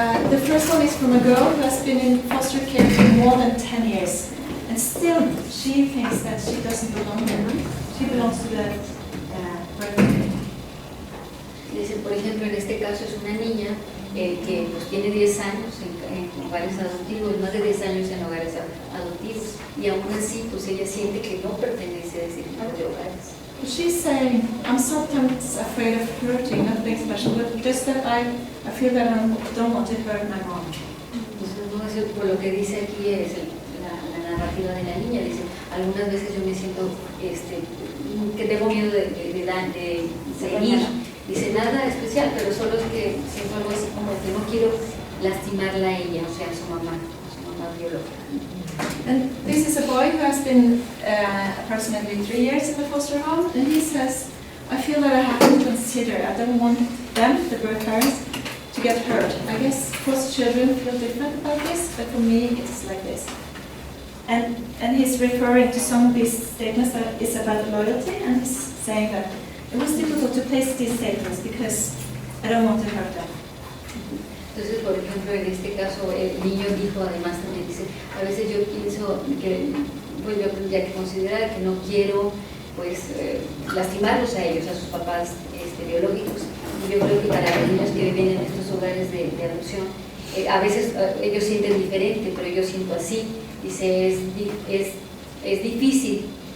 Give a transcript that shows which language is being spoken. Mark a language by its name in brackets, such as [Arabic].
[English] The first one is from a girl who has been in foster care for more than 10 years, and still she thinks that she doesn't belong there. She belongs to the birth family. [Spanish] Dice, por ejemplo, en este caso es una niña que pues, tiene 10 años en hogares adoptivos, más de 10 años en hogares adoptivos, y aún así pues ella siente que no pertenece a ese tipo de hogares. [English] She's saying, I'm sometimes afraid of hurting, nothing special, but just that I feel that I don't want to hurt my mom. [Spanish] Entonces, no, eso, por lo que dice aquí es la narrativa de la niña, dice, algunas veces yo me siento que tengo miedo de herir. Dice, nada especial, pero solo es que siento algo así como que no quiero lastimarla a ella, o sea, a su mamá biológica. [English] And this is a boy who has been approximately 3 years in the foster home, and he says, I feel that I have to consider, I don't want them, the birth parents, to get hurt. I guess foster children feel different about this, but for me it's like this. And he's referring to some of these statements that is about loyalty, and he's saying that it was difficult to place these statements because I don't want to hurt them. [Spanish] Entonces, por ejemplo, en este caso, el niño dijo, además también dice, a veces yo pienso que pues yo tendría que considerar que no quiero pues lastimarlos a ellos, a sus papás biológicos. Y yo creo que para los niños que viven en estos hogares de adopción, a veces ellos sienten diferente, pero yo siento así. Dice, es difícil